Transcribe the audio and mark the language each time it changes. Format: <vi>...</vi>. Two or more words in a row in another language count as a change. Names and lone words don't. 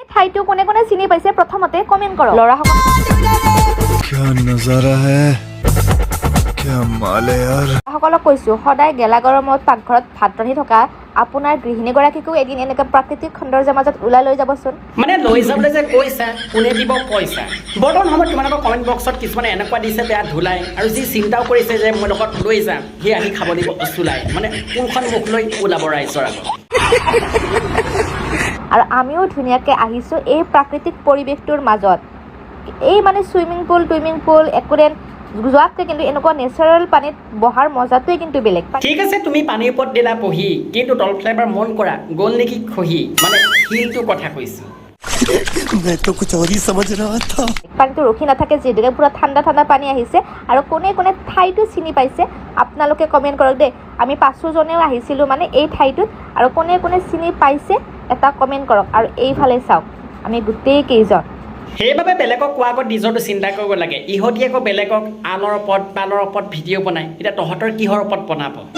<as>ঠাইটো কোনে কোনে চিনি পাইছে প্ৰথমতে কমেন্ট কৰক লৰাসকল</as> <hi>क्या नजारा है क्या माल है यार</hi> <as>সকলক কৈছো সদায় গেলা গৰমত পাকঘৰত ভাত ৰান্ধি থকা আপোনাৰ গৃহিণীগৰাকীকো এদিন এনেকৈ প্ৰাকৃতিক সৌন্দৰ্যৰ মাজত ওলাই লৈ যাবচোন মানে লৈ যাবলৈ যে কৈছা কোনে দিব পইচা বৰ্তমান সময়ত তোমালোকৰ কমেণ্ট বক্সত কিছুমানে এনেকুৱা দিছে বেয়া ধুলাই আৰু যি চিন্তাও কৰিছে যে মই লগত লৈ যাম সি আহি খাব দিব চুলাই মানে কোনখন মুখ লৈ ওলাব ৰাইজৰ আগত আৰু আমিও ধুনীয়াকৈ আহিছোঁ এই প্ৰাকৃতিক পৰিৱেশটোৰ মাজত এই মানে</as> <en>swimming pool</en> <as>একোৰেন যোৱাতকৈ কিন্তু এনেকুৱা নেচাৰেল পানীত বহাৰ মজাটোৱে কিন্তু বেলেগ ঠিক আছে তুমি পানীৰ ওপৰত দিলা পঢ়ি কিন্তু তলফালে এবাৰ মন কৰা গ'ল নেকি খহি মানে শিলটো কথা কৈছো</as> <hi>मैं तो कुछ और ही समझ रहा था</hi> <as>পানীটো ৰখি নাথাকে যিহেতুকে পুৰা ঠাণ্ডা পানী আহিছে আৰু কোনে কোনে ঠাইটো চিনি পাইছে আপোনালোকে কমেণ্ট কৰক দেই আমি 5জনেও আহিছিলোঁ মানে এই ঠাইটোত আৰু কোনে কোনে চিনি পাইছে এটা কমেণ্ট কৰক আৰু এইফালে চাওক আমি গোটেই কেইজন সেইবাবে বেলেগক কোৱাৰ আগত নিজৰটো চিন্তা কৰিব লাগে ইহঁতি আকৌ বেলেগক আনৰ ওপৰত ভিডিঅ' বনায় এতিয়া তহঁতৰ কিহৰ ওপৰত বনাব</as>